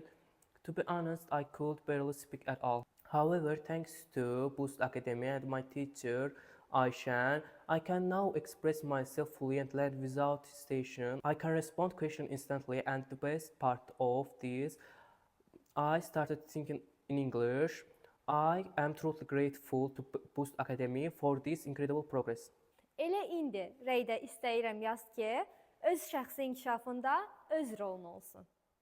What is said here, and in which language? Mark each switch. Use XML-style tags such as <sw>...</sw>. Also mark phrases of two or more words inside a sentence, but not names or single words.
<en>To be honest, I could barely speak at all. However, thanks to Boost Academy and my teacher, Aishan, I can now express myself fluently without hesitation. I can respond questions instantly, and the best part of this, I started thinking in English. I am truly grateful to Boost Academy for this incredible progress.</en> <az>Elə indi rəydə istəyirəm yaz ki, öz şəxsi inkişafında öz rolun olsun.</az>